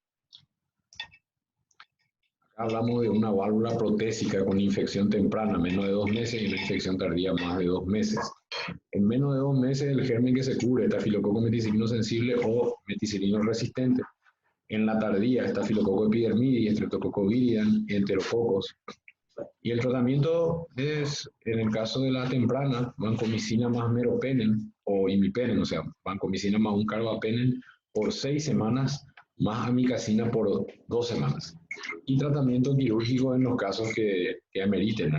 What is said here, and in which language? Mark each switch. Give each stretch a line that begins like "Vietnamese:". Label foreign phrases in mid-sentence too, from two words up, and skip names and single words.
Spanish: Acá hablamos de una válvula protésica con infección temprana, menos de 2 meses, y una infección tardía, más de 2 meses. En menos de 2 meses, el germen que se cubre, estafilococo meticilino sensible o meticilino resistente. En la tardía, estafilococo epidermidis, streptococo viridan, enterococos. Y el tratamiento es, en el caso de la temprana, vancomicina más meropenem o imipenem, o sea, vancomicina más un carbapenem por 6 semanas, más amicacina por 2 semanas. Y tratamiento quirúrgico en los casos que ameriten, ¿verdad?